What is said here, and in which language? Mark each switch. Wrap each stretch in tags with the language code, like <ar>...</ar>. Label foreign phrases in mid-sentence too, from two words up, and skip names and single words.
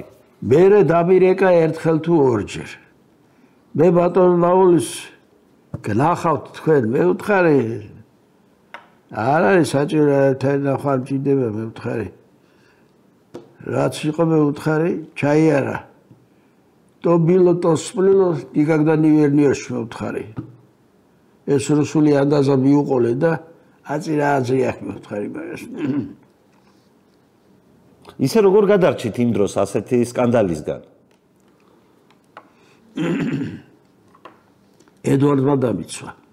<ka>მერე დამირეკა ერთხელ თუ ორჯერ. მე ბატონ ლაულის გნახავთ თქვენ, მე ვთხარი არ არის საჭირო ერთად ნახარ მჭირდება, მე ვთხარი რაც იყო მე ვთხარი ჩაიარა</ka> <ru>то было то сплыло никогда не вернешь</ru> <ka>მე ვთხარი ეს რუსული ანდაზა მიუყოლე და აწირა აზრია მე ვთხარი მაგას ისე როგორ გადარჩით იმ დროს ასეთი სკანდალისგან? ედვარდმა დამიცვა.</ka>